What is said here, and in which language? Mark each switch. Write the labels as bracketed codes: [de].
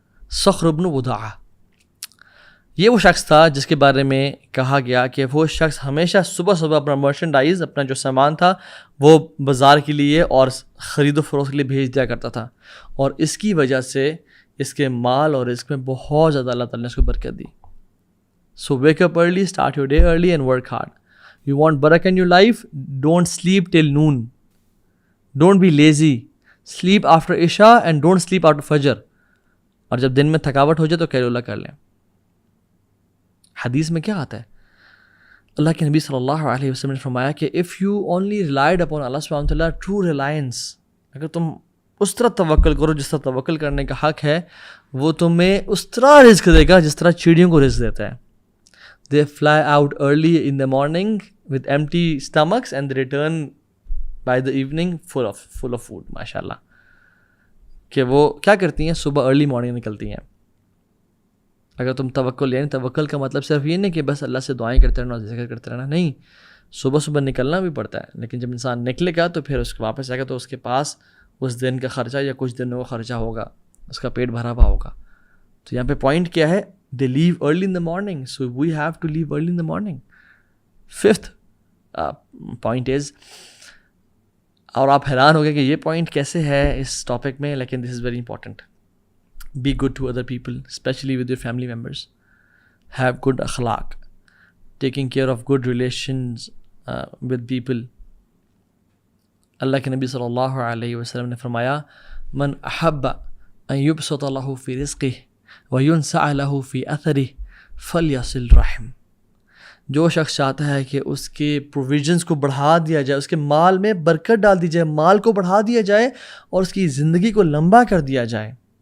[ur] صخر بن وداعہ یہ وہ شخص تھا جس کے بارے میں کہا گیا کہ وہ شخص ہمیشہ صبح اپنا مرچنڈائز، اپنا جو سامان تھا وہ بازار کے لیے اور خرید و فروخت کے لیے بھیج دیا کرتا تھا. اور اس کی وجہ سے اس کے مال اور رزق میں بہت زیادہ اللہ تعالیٰ نے اس کو برکت دی. [en] So wake up early, start your day early and work hard. You want barakah in your life? Don't sleep till noon. Don't be lazy. Sleep after Isha and don't sleep after Fajr. [ur] اور جب دن میں تھکاوٹ ہو جائے تو قیلولہ کر لیں. حدیث میں کیا آتا ہے؟ اللہ کے نبی صلی اللہ علیہ وسلم نے فرمایا کہ [en] if you only relied upon Allah subhanahu wa ta'ala, true reliance، [ur] اگر تم اس طرح توکل کرو جس طرح توکل کرنے کا حق ہے، وہ تمہیں اس طرح رزق دے گا جس طرح چڑیوں کو رزق دیتا ہے. [en] They fly out early in the morning with empty stomachs and they return by the evening full of food. [ur] ماشاءاللہ کہ وہ کیا کرتی ہیں؟ صبح ارلی مارننگ نکلتی ہیں. اگر تم توکل، یعنی توکل کا مطلب صرف یہ نہیں کہ بس اللہ سے دعائیں کرتے رہنا، ذکر کرتے رہنا، نہیں، صبح نکلنا بھی پڑتا ہے. لیکن جب انسان نکلے گا تو پھر اس کو واپس آئے گا تو اس کے پاس اس دن کا خرچہ یا کچھ دنوں کا خرچہ ہوگا، اس کا پیٹ بھرا ہوا ہوگا. تو یہاں پہ پوائنٹ کیا ہے؟ [en] They leave early in the morning, so we have to leave early in the morning. 5th point is، [ur] اور آپ حیران ہو گئے کہ یہ پوائنٹ کیسے ہے اس ٹاپک میں، لیکن [en] this is very important. Be good to other people, especially with your family members. Have good akhlaq. Taking care of good relations with people. [ur] اللہ کے نبی صلی اللہ علیہ وسلم نے فرمایا [ar] من احب ان یبسط له فی رزقہ وینسع له فی اثرہ فلیصل رحم. [ur] جو شخص چاہتا ہے کہ اس کے پروویژنس کو بڑھا دیا جائے، اس کے مال میں برکت ڈال دی جائے، مال کو بڑھا دیا جائے اور اس کی زندگی کو لمبا کر دیا جائے.